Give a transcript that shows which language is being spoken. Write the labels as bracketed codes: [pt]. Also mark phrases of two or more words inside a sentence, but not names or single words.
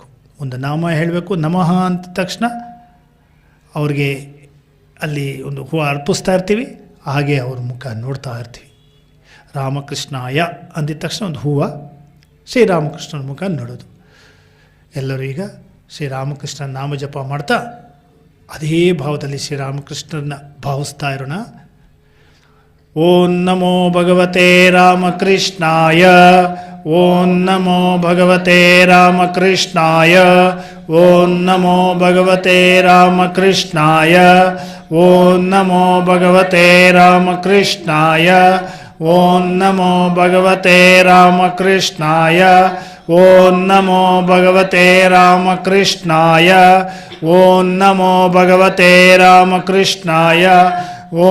[kn] ಒಂದು ನಾಮ ಹೇಳಬೇಕು, ನಮಃ ಅಂತ ತಕ್ಷಣ ಅವ್ರಿಗೆ ಅಲ್ಲಿ ಒಂದು ಹೂವು ಅರ್ಪಿಸ್ತಾ ಇರ್ತೀವಿ. ಹಾಗೆ ಅವ್ರ ಮುಖ ನೋಡ್ತಾ ಇರ್ತೀವಿ. ರಾಮಕೃಷ್ಣಾಯ ಅಂದಿದ ತಕ್ಷಣ ಒಂದು ಹೂವು, ಶ್ರೀರಾಮಕೃಷ್ಣನ ಮುಖ ನೋಡೋದು. ಎಲ್ಲರೂ ಈಗ ಶ್ರೀರಾಮಕೃಷ್ಣ ನಾಮ ಜಪ ಮಾಡ್ತಾ ಅದೇ ಭಾವದಲ್ಲಿ ಶ್ರೀರಾಮಕೃಷ್ಣರನ್ನ ಭಾವಿಸ್ತಾ ಇರೋಣ. [sa] ಓಂ ನಮೋ ಭಗವತೆ ರಾಮಕೃಷ್ಣಾಯ, ಓಂ ನಮೋ ಭಗವತೆ ರಾಮಕೃಷ್ಣಾಯ, ಓಂ ನಮೋ ಭಗವತೆ ರಾಮಕೃಷ್ಣಾಯ, ಓಂ ನಮೋ ಭಗವತೆ ರಾಮಕೃಷ್ಣಾಯ, ಓಂ ನಮೋ ಭಗವತೆ ರಾಮಕೃಷ್ಣಾಯ, ಓಂ ನಮೋ ಭಗವತೆ ರಾಮಕೃಷ್ಣಾಯ, ಓಂ ನಮೋ ಭಗವತೆ ರಾಮಕೃಷ್ಣಾಯ,